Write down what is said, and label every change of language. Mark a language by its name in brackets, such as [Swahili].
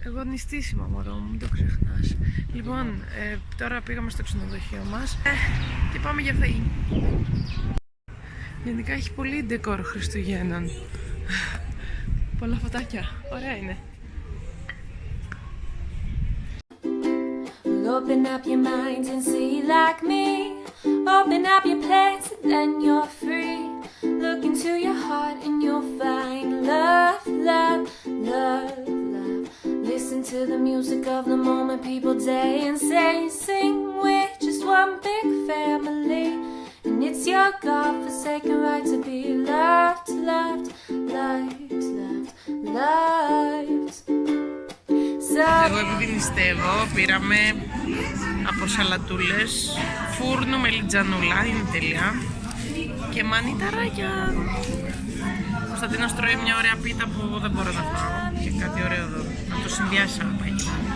[Greek] Νηστίσιμα μωρό μου, μην το ξεχνάς. Λοιπόν, τώρα πήγαμε στο ξενοδοχείο μας και πάμε για φαΐ. Γενικά έχει πολύ ντεκόρ Χριστουγέννων. Πολλά φωτάκια, ωραία είναι. [English] Open up your mind and see like me. Open up your place and then you're free. Look into your heart and you'll find love, love, love, love. Listen to the music of the moment, people dance and sing. We're just one big family, and it's your God-forsaken right to be loved, loved, loved, loved, loved. [Greek] Εγώ επειδή νηστεύω πήραμε από σαλατούλες, φούρνο με λιτζανούλα, είναι τέλεια, και μανιταράκια. Ο Κωνσταντίνος τρώει μια ωραία πίτα που δεν μπορώ να φάω και κάτι ωραίο εδώ, να το συνδυάσει σαν παγίδα.